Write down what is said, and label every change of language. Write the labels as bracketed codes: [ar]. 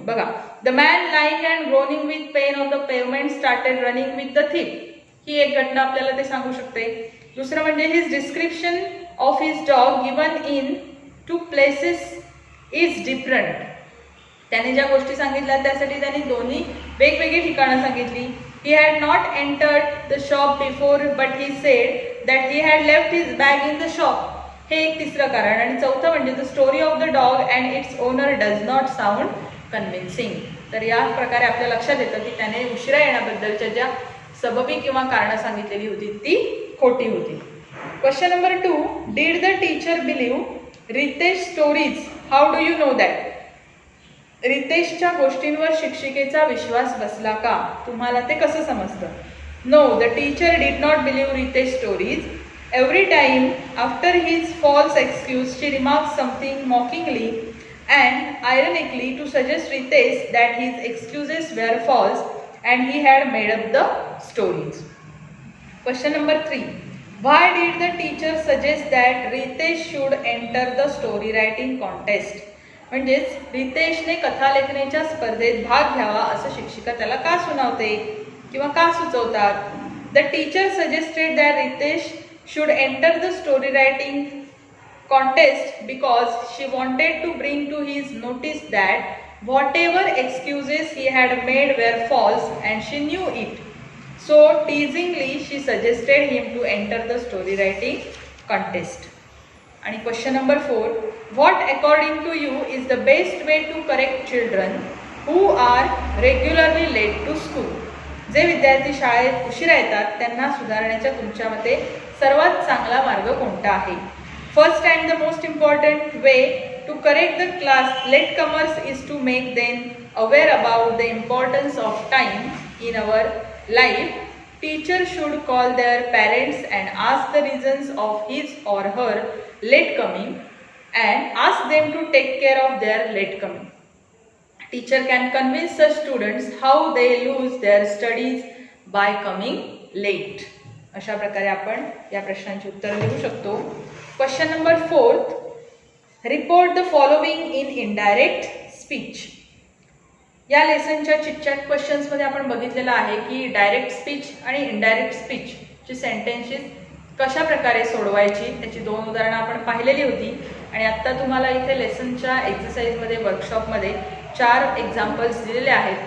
[en] बघा, the man lying and groaning with pain on the pavement started running with the thief. [mr] ही एक घटना आपल्याला ते सांगू शकते. दुसरं म्हणजे [en] His description of his dog given in 2 places is different. [mr] त्याने ज्या गोष्टी सांगितल्या त्यासाठी त्यांनी दोन्ही वेगवेगळी ठिकाणं सांगितली. [en] He had not entered the shop before, but he said that he had left his bag in the shop. [mr] हे एक तिसरं कारण. आणि चौथं म्हणजे [en] the story of the dog and its owner does not sound convincing. [mr] तर या प्रकारे आपल्या लक्षात येतं की त्याने उशिरा येण्याबद्दलच्या ज्या सबबी किंवा कारणं सांगितलेली होती ती खोटी होती. [en] Question number 2, did the teacher believe Ritesh stories? How do you know that? [mr] रितेशच्या गोष्टींवर शिक्षिकेचा विश्वास बसला का, तुम्हाला ते कसं समजतं? [en] No, the teacher did not believe Ritesh stories. Every time after his false excuse she remarks something mockingly and ironically to suggest Ritesh that his excuses were false and he had made up the stories. Question number 3, why did the teacher suggest that Ritesh should enter the story writing contest. [mr] म्हणजेच रितेशने कथालेखनाच्या स्पर्धेत भाग घ्यावा असं शिक्षिका त्याला का सुनावते किंवा का सुचवतात. [en] The teacher suggested that Ritesh should enter the story writing contest because she wanted to bring to his notice that whatever excuses he had made were false and she knew it. So teasingly she suggested him to enter the story writing contest. आणि question number 4, what according to you is the best way to correct children who are regularly late to school. [mr] जे विद्यार्थी शाळेत उशिरा येतात त्यांना सुधारण्याच्या तुमच्या मते सर्वात चांगला मार्ग कोणता आहे? [en] First and the most important way To correct the class latecomers is to make them aware about the importance of time in our life. Teacher should call their parents and ask the reasons of his or her late coming and ask them to take care of their late coming. Teacher can convince the students how they lose their studies by coming late. [mr] अशा प्रकारे आपण या प्रश्नांची उत्तर लिहू शकतो. [en] Question number 4. Report the following in indirect speech. [mr] या लेसनच्या chitchat क्वेश्चन्समध्ये आपण बघितलेलं आहे की डायरेक्ट स्पीच आणि इनडायरेक्ट स्पीचची सेंटेन्सेस कशा प्रकारे सोडवायची त्याची 2 उदाहरणं आपण पाहिलेली होती. आणि आत्ता तुम्हाला इथे लेसनच्या एक्सरसाइजमध्ये वर्कशॉपमध्ये 4 एक्झाम्पल्स दिलेले आहेत.